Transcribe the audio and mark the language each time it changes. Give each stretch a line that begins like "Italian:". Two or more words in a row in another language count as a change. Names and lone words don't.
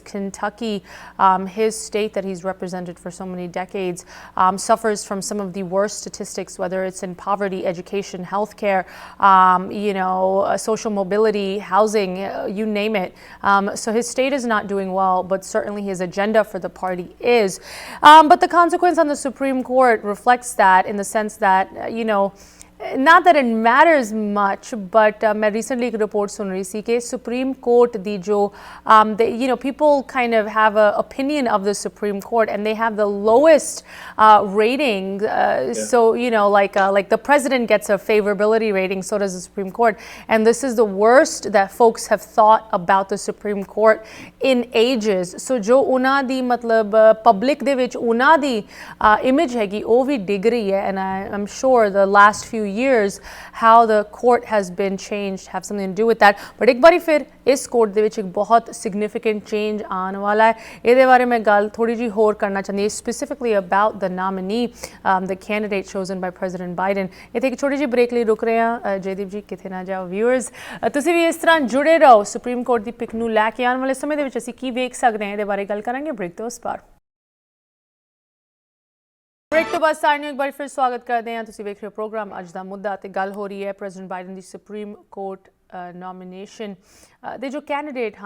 English: Kentucky, his state that he's represented for so many decades, suffers from some of the worst statistics, whether it's in poverty, education, healthcare, you know, social mobility, housing, you name it. So his state is not doing well, but certainly his agenda for the party is. But the consequence on the Supreme Court reflects that, in the sense that, you know, not that it matters much, but I recently a report
Hindi: सुन रही थी कि
English: Supreme Court
Punjabi: ਦੀ ਜੋ,
English: you know, people kind of have an opinion of the Supreme Court and they have the lowest rating. So, you know, like the president gets a favorability rating, so does the Supreme Court. And this is the worst that folks have thought about the Supreme Court in ages.
Punjabi: So ਜੋ ਉਨ੍ਹਾਂ ਦੀ ਮਤਲਬ public ਦੇ ਵਿੱਚ ਉਨ੍ਹਾਂ ਦੀ image ਹੈਗੀ ਵੋ ਭੀ ਡਿਗ ਰਹੀ ਹੈ,
English: and I'm sure the last few years, how the court has been changed have something to do with that.
Punjabi: But ਇੱਕ ਬਾਰੀ ਫਿਰ ਇਸ ਕੋਰਟ ਦੇ ਵਿੱਚ ਇੱਕ ਬਹੁਤ
English: significant change
Punjabi: ਆਉਣ ਵਾਲਾ ਹੈ। ਇਹਦੇ ਬਾਰੇ ਮੈਂ ਗੱਲ ਥੋੜੀ ਜਿਹੀ ਹੋਰ ਕਰਨਾ ਚਾਹੁੰਦੀ ਹਾਂ,
English: specifically about the nominee, the candidate chosen by President Biden।
Punjabi: ਇੱਥੇ ਇੱਕ ਛੋਟੀ ਜਿਹੀ ਬ੍ਰੇਕ ਲਈ ਰੁਕ ਰਹੇ ਹਾਂ। ਜੈਦੀਪ ਜੀ ਕਿੱਥੇ ਨਾ ਜਾਓ। ਵਿਊਅਰਸ, ਤੁਸੀਂ ਵੀ ਇਸ ਤਰ੍ਹਾਂ ਜੁੜੇ ਰਹੋ। ਸੁਪਰੀਮ ਕੋਰਟ ਦੀ ਪਿਕ ਨੂੰ ਲੈ ਕੇ ਆਉਣ ਵਾਲੇ ਸਮੇਂ ਦੇ ਵਿੱਚ ਅਸੀਂ ਕੀ ਵੇਖ ਸਕਦੇ ਹਾਂ, ਇਹਦੇ ਬਾਰੇ ਗੱਲ ਕਰਾਂਗੇ ਬ੍ਰੇਕ ਤੋਂ ਉਸ ਪਾਰ। ਬ੍ਰੇਕ ਤੋਂ ਬਾਅਦ ਸਾਰਿਆਂ ਨੂੰ ਇੱਕ ਵਾਰ ਫਿਰ ਸਵਾਗਤ ਕਰਦੇ ਹਾਂ। ਤੁਸੀਂ ਵੇਖ ਰਹੇ ਹੋ ਪ੍ਰੋਗਰਾਮ ਅੱਜ ਦਾ ਮੁੱਦਾ ਤੇ ਗੱਲ ਹੋ ਰਹੀ ਹੈ ਪ੍ਰੈਜ਼ੀਡੈਂਟ ਬਾਈਡਨ ਦੀ ਸੁਪਰੀਮ ਕੋਰਟ ਨੋਮੀਨੇਸ਼ਨ ਦੇ ਜੋ ਕੈਂਡੀਡੇਟ ਹਨ।